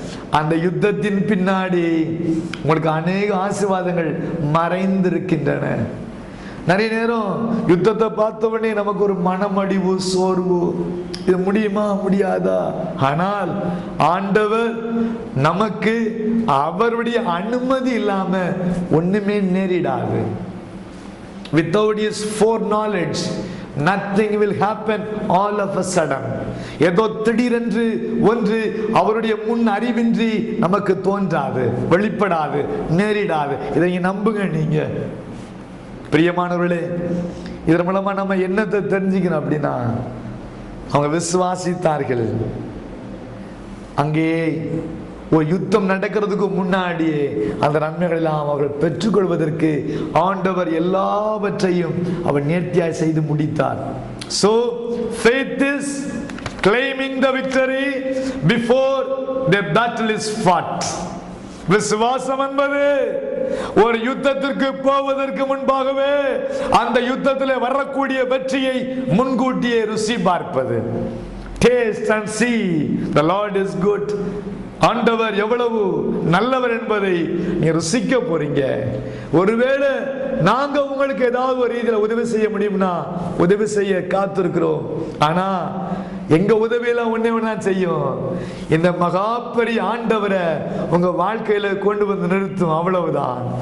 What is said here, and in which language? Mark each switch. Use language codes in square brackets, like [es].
[ta] அந்த யுத்தத்தின் பின்னாடி உங்களுக்கு அநேக ஆசீர்வாதங்கள் மறைந்திருக்கின்றன. நிறைய நேரம் யுத்தத்தை பார்த்தவனே நமக்கு ஒரு மனமடிவு, சோர்வு, இது முடியுமா முடியாதா? ஆனால் ஆண்டவர் நமக்கு அவருடைய அனுமதி இல்லாம ஒண்ணுமே நேரிடாது. [en] Without his foreknowledge nothing will happen all of a sudden. [ta] ஏதோ திடீரென்று ஒன்று அவருடைய முன் அறிவின்றி நமக்கு தோன்றாது, வெளிப்படாது, நேரிடாது. இதை நம்புங்க நீங்க பிரியமானவர்களே. இதன் மூலமா நம்ம என்னத்தை தெரிஞ்சுக்கணும் அப்படின்னா, அவங்க விசுவாசித்தார்கள். அங்கே ஒரு யுத்தம் நடக்கிறதுக்கு முன்னாடியே அந்த நன்மைகள் எல்லாம் அவர்கள் பெற்றுக்கொள்வதற்கு ஆண்டவர் எல்லாவற்றையும் அவர் நேர்த்தியாய் செய்து முடித்தார். [en] So faith is claiming the victory before the battle is fought. [ta] விசுவாசம் என்பது ஒரு யுத்தத்திற்கு போவதற்கு முன்பாகவே அந்த யுத்தத்தில் வரக்கூடிய வெற்றியை முன்கூட்டியே ருசி பார்ப்பது. [en] Taste and see the Lord is good. [ta] ஆண்டவர் எவ்வளவு நல்லவர் என்பதை நீ ருசிக்க போறீங்க. ஒருவேளை நாங்க உங்களுக்கு ஏதாவது ஒரு ரீதியில் உதவி செய்ய முடியும்னா உதவி செய்ய காத்திருக்கிறோம். ஆனா எங்க உதவியெல்லாம் ஒண்ணே ஒண்ணு செய்யும், இந்த மகா பெரிய ஆண்டவரை உங்க வாழ்க்கையில கொண்டு வந்து நிறுத்தும். அவ்வளவுதான்.